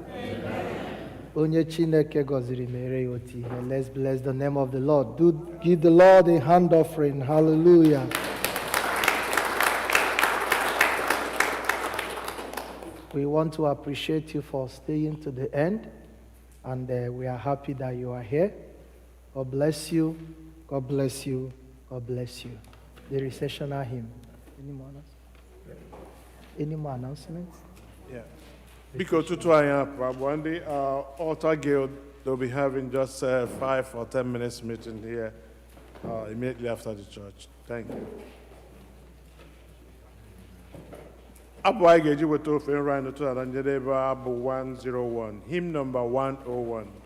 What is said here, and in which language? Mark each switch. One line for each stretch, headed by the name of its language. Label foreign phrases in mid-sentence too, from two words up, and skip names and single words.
Igbo: Onye Chineke gọziri mere ya otu ihe.
English: Let's bless the name of the Lord. Do give the Lord a hand offering. Hallelujah. We want to appreciate you for staying to the end, and we are happy that you are here. God bless you. God bless you. God bless you. The recessional hymn. Any more announcements? Yeah.
Igbo: Biko tutu anyị apụ abụọ ndị
English: Altar Guild, they'll be having just 5 or 10 minutes meeting here immediately after the church. Thank you.
Igbo: Abụ anyị ga-eji weta ofe nri anyị n'ụtụtụ na njedebe abụ 101,
English: hymn number 101.